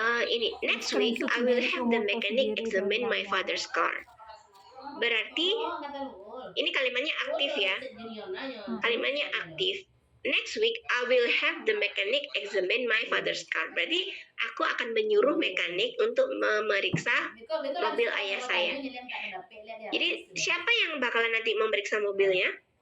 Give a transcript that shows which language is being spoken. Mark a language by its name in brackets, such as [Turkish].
[Indonesian] Ini [English] next week I will have the mechanic examine my father's car. [Indonesian] Berarti ini kalimatnya aktif ya. Kalimatnya aktif. [English] Next week I will have the mechanic examine my father's car. [Indonesian] Berarti aku akan menyuruh mekanik untuk memeriksa mobil ayah saya. Jadi siapa yang bakalan nanti memeriksa mobilnya?